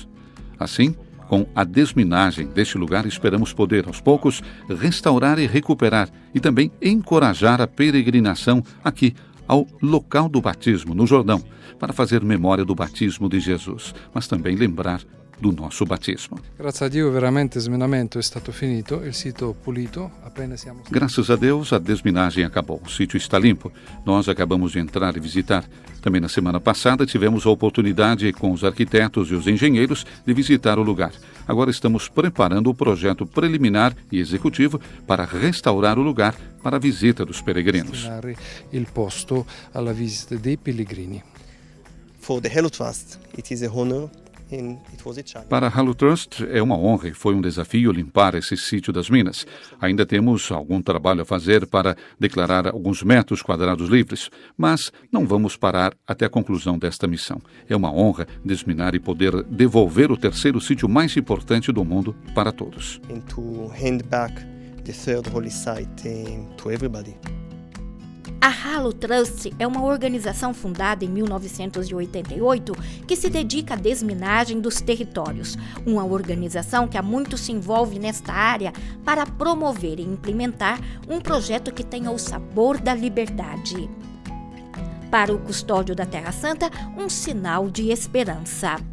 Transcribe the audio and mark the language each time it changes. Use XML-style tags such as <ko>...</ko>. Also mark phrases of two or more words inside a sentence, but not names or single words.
<pt>Assim, com a desminagem deste lugar, esperamos poder, aos poucos, restaurar e recuperar e também encorajar a peregrinação aqui ao local do batismo, no Jordão, para fazer memória do batismo de Jesus, mas também lembrar do nosso batismo. Graças a</pt> <it>Dio, veramente o sminamento é stato finito, il sito pulito, apenas siamo...</it> <pt>Graças a Deus, a desminagem acabou, o sítio está limpo. Nós acabamos de entrar e visitar. Também na semana passada tivemos a oportunidade com os arquitetos e os engenheiros de visitar o lugar. Agora estamos preparando o projeto preliminar e executivo para restaurar o lugar para a visita dos peregrinos.</pt> <it>Il posto alla visita dei pellegrini.</it> <en>For the Hello Trust, it is a honor.</en> <pt>Para a Hello Trust é uma honra e foi um desafio limpar esse sítio das minas. Ainda temos algum trabalho a fazer para declarar alguns metros quadrados livres, mas não vamos parar até a conclusão desta missão. É uma honra desminar e poder devolver o terceiro sítio mais importante do mundo para todos.</pt> <en>And to hand back the third holy site to everybody.</en> <pt>A Hello Trust é uma organização fundada em 1988 que se dedica à desminagem dos territórios. Uma organização que há muito se envolve nesta área para promover e implementar um projeto que tenha o sabor da liberdade. Para o custódio da Terra Santa, um sinal de esperança.</pt>